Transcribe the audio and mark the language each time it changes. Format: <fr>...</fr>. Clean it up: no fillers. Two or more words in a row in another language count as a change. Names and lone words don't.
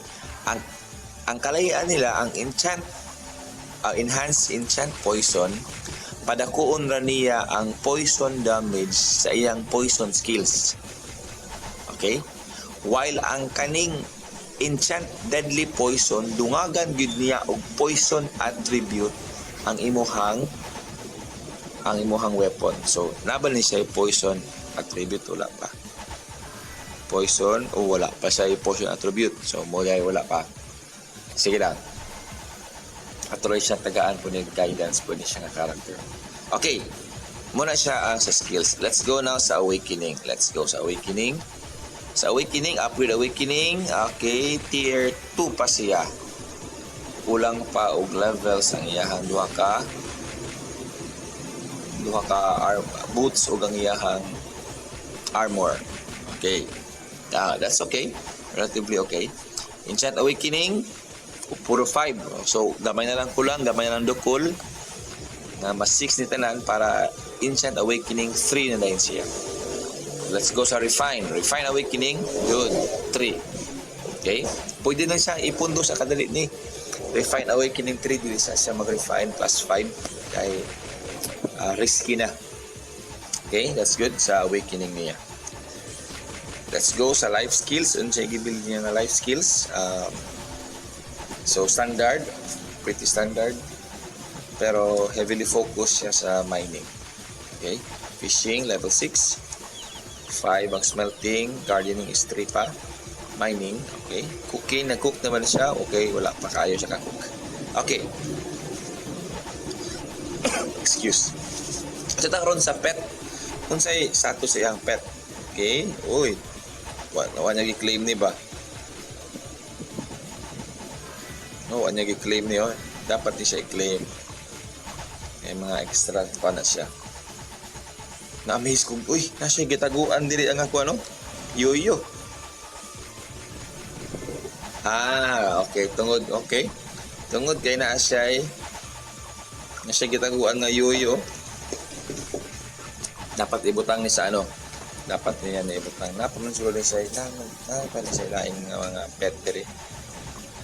<ceb>Ang kalayaan nila, ang</ceb> <en>enhanced enchant poison,</en> <ceb>padakuon ra niya ang</ceb> <en>poison damage</en> <ceb>sa iyang</ceb> <en>poison skills.</en> <ceb>Okay? While ang kaning</ceb> <en>enchant deadly poison,</en> <ceb>dungagan gid niya og</ceb> <en>poison attribute</en> <ceb>ang imuhang weapon. So, naban ni siya</ceb> <en>poison attribute,</en> <ceb>wala pa. Poison o wala pa siya</ceb> <en>poison attribute.</en> <ceb>So, wala pa. Sige lang. Atuloy siya tagaan po niya guidance po niya siya nga character. Okay. Muna siya sa skills.</ceb> <en>Let's go now sa awakening. Let's go sa awakening. Sa awakening, upgrade awakening. Okay.</en> <ceb>Tier 2 pa siya. Kulang pa og levels ang iyahang duha ka boots o ang iyahang armor.</ceb> <en>Okay. That's okay. Relatively okay. Enchant awakening.</en> <ceb>Puro 5. So, gamay na lang kulang, gamay na lang dukol. Na mas 6 ni tanan para</ceb> <en>Enchant Awakening 3</en> <ceb>na lang siya.</ceb> <en>Let's go sa Refine. Refine Awakening, yun, 3. Okay?</en> <ceb>Pwede na siya ipundo sa kadali ni</ceb> <en>Refine Awakening 3.</en> <ceb>Dili siya mag-refine plus 5. Kaya risky na. Okay?</ceb> <en>That's good sa Awakening niya. Let's go</en> <ceb>sa</ceb> <en>life skills.</en> <ceb>Ano siya i-build niya na</ceb> <en>life skills? So standard, pretty standard, pero heavily focused</en> <ceb>siya sa</ceb> <en>mining.</en> <ceb>Okay,</ceb> <en>fishing level 6,</en> <ceb>5 ang smelting,</ceb> <en>gardening is 3</en> <ceb>pa, mining, okay, cooking, nag-cook naman siya, okay, wala pa kayo siya ka-cook.</ceb> <en>Okay, excuse.</en> <ceb>Sa karon sa pet, kung sa'y status sa iyang pet, okay, uy, wala niya i-claim ni ba?</ceb> <tl>No, ano yung i-claim niyo?</tl> <ceb>Dapat di siya i-claim. May mga extra pa na siya. Na-amaze kong, uy, nasa gitaguan diri ang ako, ano? Yoyo. Okay. Tungod, okay. Tungod kay na siya nasa gitaguan nga yoyo. Dapat ibutang ni sa ano? Dapat niya na ibutang. Napaman siguro ni sa laing mga pet diri.</ceb>